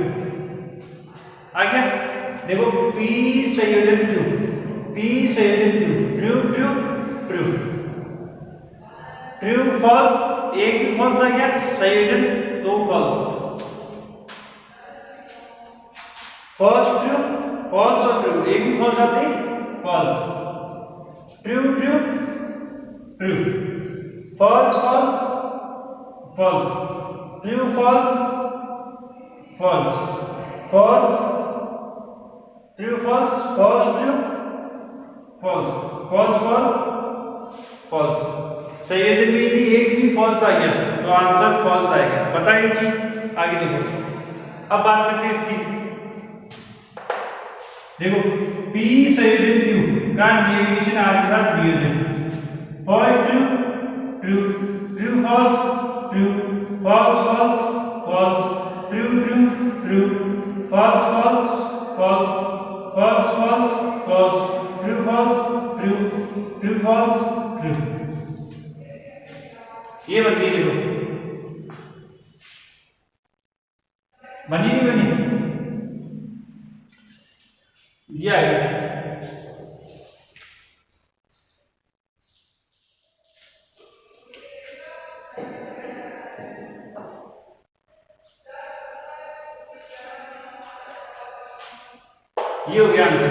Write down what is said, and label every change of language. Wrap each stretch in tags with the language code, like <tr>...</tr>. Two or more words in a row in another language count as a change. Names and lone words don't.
<hi>आ गया। देखो P संयोजन ट्रू, P संयोजन ट्रू,</hi> <en>true true true, true false,</en> <hi>एक भी फॉल्स आ गया, संयोजन 2 फॉल्स,</hi> <en>false true,</en> <hi>फॉल्स और ट्रू, एक भी फॉल्स आते फॉल्स,</hi> <en>true true true, false false false, true false false, false, true, false, false, true, false, false, false, false।</en> <hi>संयोजन में यदि एक भी false आ गया तो आंसर false आएगा। पता है जी? आगे देखो, अब बात करते हैं इसकी। देखो P संयोजन Q का नेविगेशन R के साथ वियोजन।</hi> <en>false true, true, true false, true, false false, false, true true, true, false false, false, false false, false, true false, true, true false, true.</en> <hi>ये बन गई। देखो बनी नहीं बनी? ये आएगा। ये हो गया आंसर।</hi>